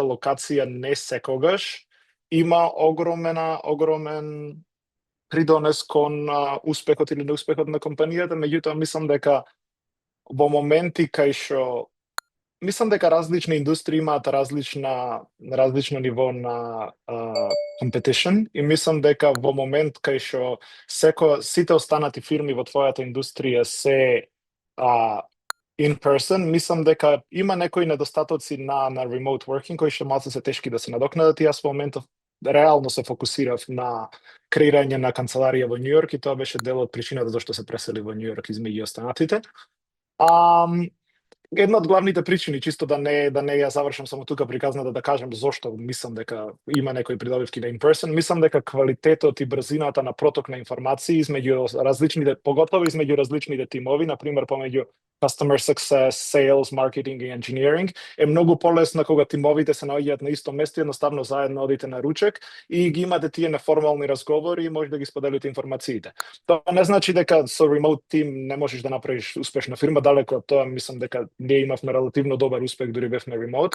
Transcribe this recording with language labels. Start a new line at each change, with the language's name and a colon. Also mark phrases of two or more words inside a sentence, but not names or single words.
Macedonian: локација не секогаш има огромен придонес кон успехот или неуспехот на компанијата, меѓутоа мислам дека во моменти кај што мислам дека различни индустрии имаат различно ниво на competition и мислам дека во момент кај што сите останати фирми во твојата индустрија се
English: in person,
Macedonian: мислам дека има некои недостатоци на
English: remote working
Macedonian: кои што малку се тешки да се надокнадат и јас во моментов реално се фокусирав на креирање на канцеларија во Њу Јорк и тоа беше дел од причината зашто се пресели во Њу Јорк измеѓу останатите. Една од главните причини, чисто да не ја завршам само тука приказната, да кажам зошто мислам дека има некои придобивки на in-person, мислам дека квалитетот и брзината на проток на информации измеѓу различните, поготово измеѓу различните тимови, например помеѓу
English: customer success, sales, marketing
Macedonian: и engineering, е многу полесно кога тимовите се наоѓаат на исто место, едноставно заедно одите на ручек и ги имате тие неформални разговори и може да ги споделите информациите. Тоа не значи дека со remote тим не можеш да направиш успешна фирма, далеку од тоа, мислам дека ние имавме релативно добар успех дури бевме remote.